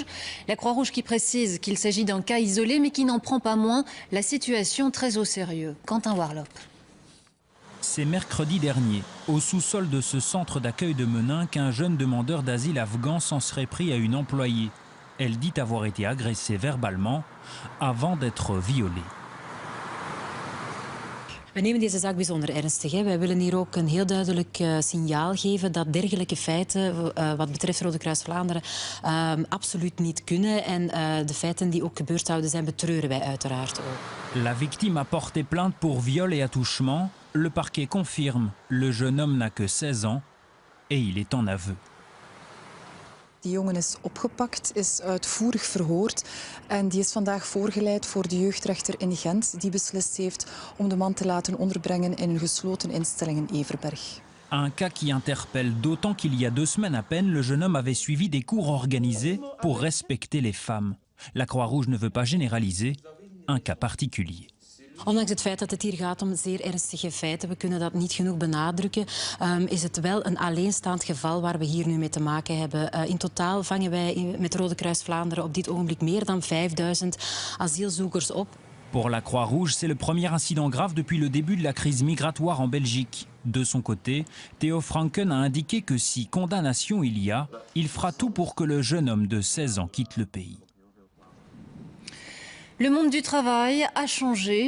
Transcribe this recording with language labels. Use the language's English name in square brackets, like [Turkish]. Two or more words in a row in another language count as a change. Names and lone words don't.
[French] La Croix-Rouge qui précise qu'il s'agit d'un cas isolé, mais qui n'en prend pas moins la situation très au sérieux. Quentin Warlop. C'est mercredi dernier, au sous-sol de ce centre d'accueil de Menin, qu'un jeune demandeur d'asile afghan s'en serait pris à une employée. Elle dit avoir été agressée verbalement avant d'être violée. [Dutch] We nemen deze zaak bijzonder ernstig. Wij willen hier ook een heel duidelijk signaal geven dat dergelijke feiten, wat betreft Rode Kruis Vlaanderen, absoluut niet kunnen. En de feiten die ook gebeurd zouden zijn, betreuren wij uiteraard ook. [French] La victime a porté plainte pour viol et attouchement. Le parquet confirme, le jeune homme n'a que 16 ans et il est en aveu. [Dutch] Die jongen is opgepakt, is uitvoerig verhoord en die is vandaag voorgeleid voor de jeugdrechter in Gent die beslist heeft om de man te laten onderbrengen in een gesloten instelling in Everberg. [French] Un cas qui interpelle d'autant qu'il y a 2 semaines à peine, le jeune homme avait suivi des cours organisés pour respecter les femmes. La Croix-Rouge ne veut pas généraliser un cas particulier. [Dutch] Ondanks het feit dat het hier gaat om zeer ernstige feiten, we kunnen dat niet genoeg benadrukken, is het wel een alleenstaand geval waar we hier nu mee te maken hebben. In totaal vangen wij met Rode Kruis Vlaanderen op dit ogenblik meer dan 5000 asielzoekers op. [French] Pour la Croix-Rouge, c'est le premier incident grave depuis le début de la crise migratoire en Belgique. De son côté, Theo Franken a indiqué que si condamnation il y a, il fera tout pour que le jeune homme de 16 ans quitte le pays. Le monde du travail a changé.